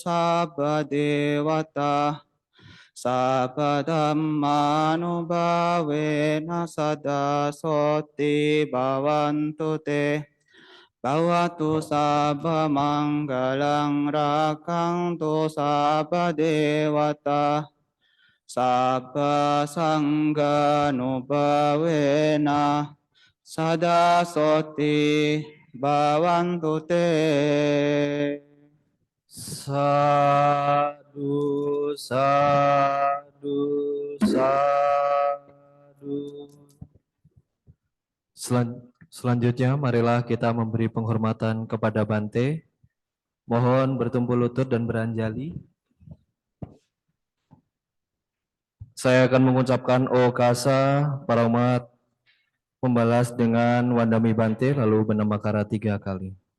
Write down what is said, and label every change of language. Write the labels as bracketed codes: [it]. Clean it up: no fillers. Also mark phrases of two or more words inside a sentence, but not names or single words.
[pi] sabba dewata sabba dhammanubhavena sada soti bhavantu te bhavatu sabba manggalang rakantu sabba dewata sabba sangha nubhavena sada soti bhavantu te. Sadu, sadu, sadu. [id] Selanjutnya, marilah kita memberi penghormatan kepada Bante. Mohon bertumpul lutut dan beranjali. Saya akan mengucapkan Okasa, para umat membalas dengan [pi] Wandami Bante, [id] lalu Benamakara 3 kali.